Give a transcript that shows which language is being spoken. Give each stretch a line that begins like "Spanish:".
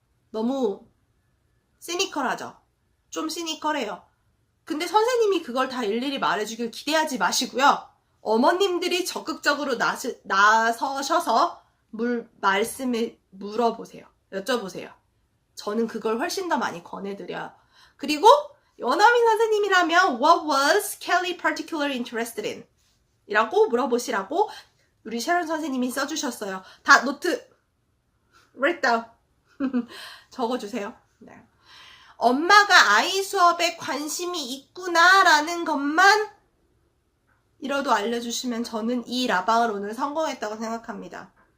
Korean: 너무 시니컬하죠. 좀 시니컬해요. 근데 선생님이 그걸 다 일일이 말해주길 기대하지 마시고요. 어머님들이 적극적으로 나서셔서 말씀을 물어보세요. 여쭤보세요. 저는 그걸 훨씬 더 많이 권해드려요. 그리고 원어민 선생님이라면
English: What was Kelly particularly interested in?
Korean: 이라고 물어보시라고 우리 sharon 선생님이 써주셨어요. 다 노트
English: write down
Korean: 적어주세요. 네. 엄마가 아이 수업에 관심이 있구나 라는 것만 이라도 알려주시면 저는 이 라방을 오늘 성공했다고 생각합니다.